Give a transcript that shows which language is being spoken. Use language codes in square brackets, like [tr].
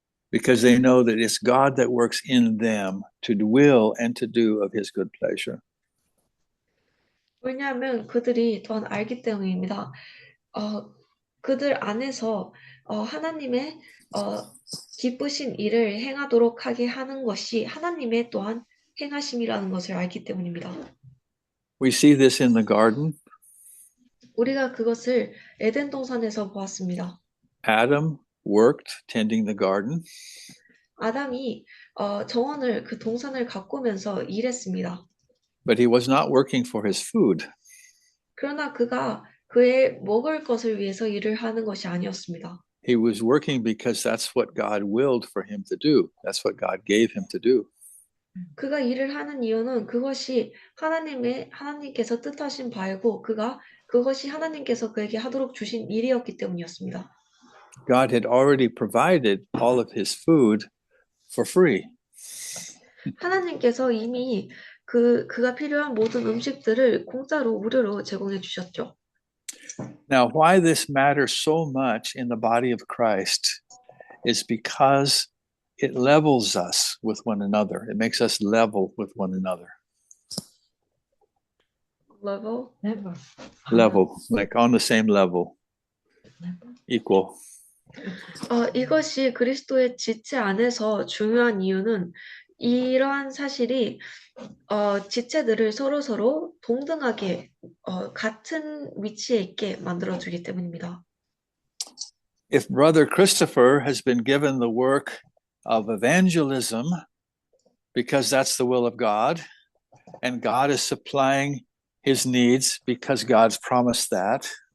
[en] Because they know that it's God that works in them to will and to do of his good pleasure. [ko] 왜냐하면 그들이 또한 알기 때문입니다. 그들 안에서 하나님의 기쁘신 일을 행하도록 하게 하는 것이 하나님의 또한 행하심이라는 것을 알기 때문입니다. [en] We see this in the garden. [ko] 우리가 그것을 에덴 동산에서 보았습니다. [en] Adam worked tending the garden. [ko] 아담이 정원을 그 동산을 가꾸면서 일했습니다. [en] But he was not working for his food. [ko] 그러나 그가 그의 먹을 것을 위해서 일을 하는 것이 아니었습니다. [en] He was working because that's what God willed for him to do. That's what God gave him to do. [ko] 그가 일을 하는 이유는 그것이 하나님께서 뜻하신 바이고 그것이 하나님께서 그에게 하도록 주신 일이었기 때문이었습니다. [en] God had already provided all of his food for free. [ko] 하나님께서 이미 그가 필요한 모든 음식들을 공짜로 무료로 제공해 주셨죠. [en] Now, why this matters so much in the body of Christ is because it levels us with one another. It makes us level with one another. level. Never. Level, like on the same level, equal. [ko] 이것이 그리스도의 지체 안에서 중요한 이유는 이러한 사실이 지체들을 서로 동등하게 같은 위치에 있게 만들어주기 때문입니다. [en] If Brother Christopher has been given the work of evangelism because that's the will of God, and God is supplying his needs because God's promised that,